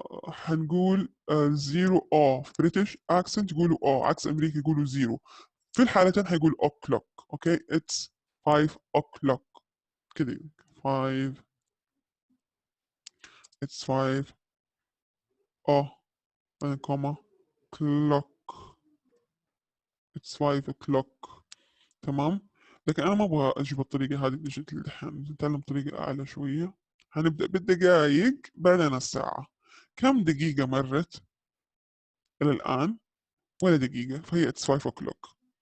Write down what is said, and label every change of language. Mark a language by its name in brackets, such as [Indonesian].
[Arabic] حنقول زيرو في بريتش اكسنت يقولوا عكس امريكا يقولوا زيرو. في الحالتين حيقول o'clock. [English] Okay, it's 5 o'clock. [Arabic] كده [English] 5 it's 5 كوما clock. it's 5 o'clock. [Arabic] تمام. لكن انا ما ابغى اجيب الطريقه هذه ديجيتال الحين، نتعلم طريقه اعلى شويه. هنبدا بالدقائق بعدين الساعه. كم دقيقه مرت الى الان؟ ولا دقيقه، فهي [English] it's 5 o'clock.